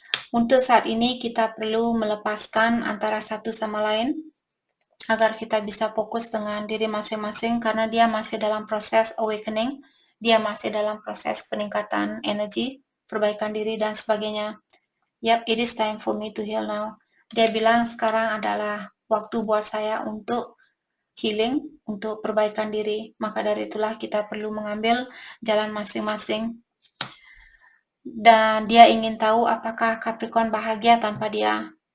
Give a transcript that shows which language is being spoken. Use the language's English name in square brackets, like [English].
[Indonesian] Untuk saat ini kita perlu melepaskan antara satu sama lain agar kita bisa fokus dengan diri masing-masing karena dia masih dalam proses awakening, dia masih dalam proses peningkatan energi, perbaikan diri dan sebagainya. [English] Yep, it is time for me to heal now. [Indonesian] Dia bilang sekarang adalah waktu buat saya untuk healing, untuk perbaikan diri. Maka dari itulah kita perlu mengambil jalan masing-masing. Dan dia ingin tahu apakah Capricorn bahagia tanpa dia.